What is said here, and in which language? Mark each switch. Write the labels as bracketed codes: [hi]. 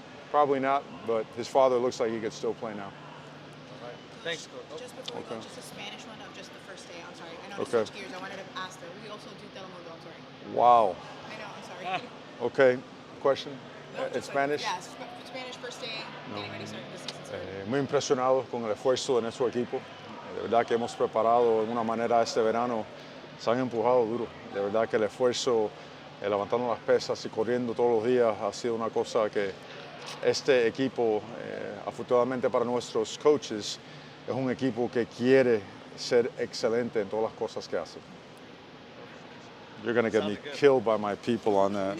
[en] Probably not, but his father looks like he could still play now. Thanks, Coach. Just before we go, just a Spanish one of just the first day. I'm sorry. I know to Okay. switch gears. I wanted to ask that. We also do Telemundo. I'm sorry. Wow. I know. I'm sorry. Okay. Question? No, In just Spanish? Like, yeah, Spanish first day. Getting ready to start the season. [es] Muy impresionados con el esfuerzo de nuestro equipo. De verdad que hemos preparado de una manera este verano. Se han empujado duro. De verdad que el esfuerzo, levantando las pesas y corriendo todos los días, ha sido una cosa que este equipo, afortunadamente para nuestros coaches, es un equipo que quiere ser excelente en todas las cosas que hace. [en] You're going to get me killed by my people on that.